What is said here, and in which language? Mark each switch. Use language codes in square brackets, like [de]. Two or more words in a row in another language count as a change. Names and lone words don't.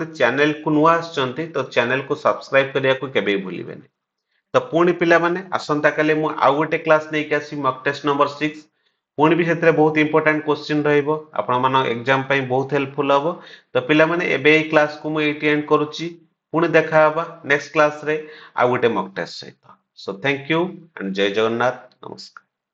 [or] ଚ୍ୟାନେଲ କୁ ନୂଆ ଆସିଛନ୍ତି ତ ଚ୍ୟାନେଲ କୁ ସବସ୍କ୍ରାଇବ କରିବା କୁ କେବେ ଭୁଲିବେନି ତ ପୁଣି ପିଲା ମାନେ ଆସନ୍ତା କାଲି ମୁଁ ଆଉ ଗୋଟେ କ୍ଲାସ ନେଇ କି ଆସି [en] mock test number 6 [or] ପୁଣି ଭି ଏଥିରେ ବହୁତ [en] important question [or] ରହିବ ଆପଣ ମାନଙ୍କ ଏଗଜାମ ପାଇଁ ବହୁତ ହେଲ୍ପଫୁଲ ହବ ତ ପିଲା ମାନେ ଏବେ ଏ କ୍ଲାସ କୁ ମୁଁ ଏଠି ଏଣ୍ଡ କରୁଛି ପୁଣି ଦେଖା ହବା [en] next class [or] ରେ ଆଉ ଗୋଟେ [en] mock test [or] ସହିତ [en] so thank you and [or] ଜୟ ଜଗନ୍ନାଥ ନମସ୍କାର